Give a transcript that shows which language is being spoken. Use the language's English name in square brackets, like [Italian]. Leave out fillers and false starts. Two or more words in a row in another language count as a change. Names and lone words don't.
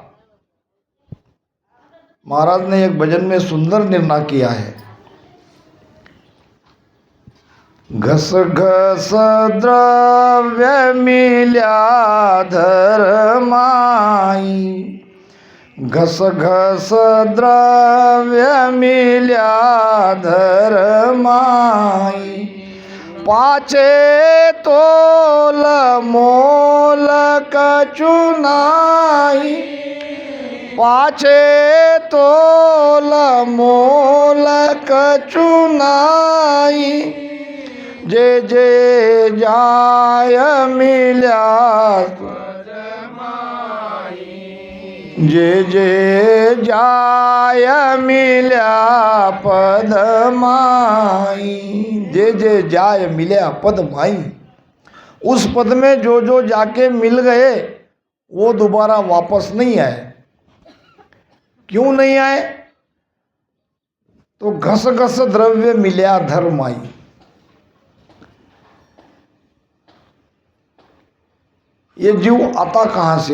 [Hindi] महाराज ने एक भजन में सुंदर निर्णय किया है, [Marwari] घस घस द्रव्य मिल्या धर्माई, घस घस द्रव्य मिल्या धर्माई। पाचे तोल मोल कचुनाई, पाचे तोल मोल कचुनाई। जे जे जाय मिल्या, जे जे जाय मिल्या पद माई। जे जे जाय मिल्या पद माई। [Hindi] उस पद में जो जो जाके मिल गए वो दोबारा वापस नहीं आए। क्यों नहीं आए? [Marwari] तो घस घस द्रव्य मिल्या धर्माई। [Hindi] ये जीव आता कहाँ से?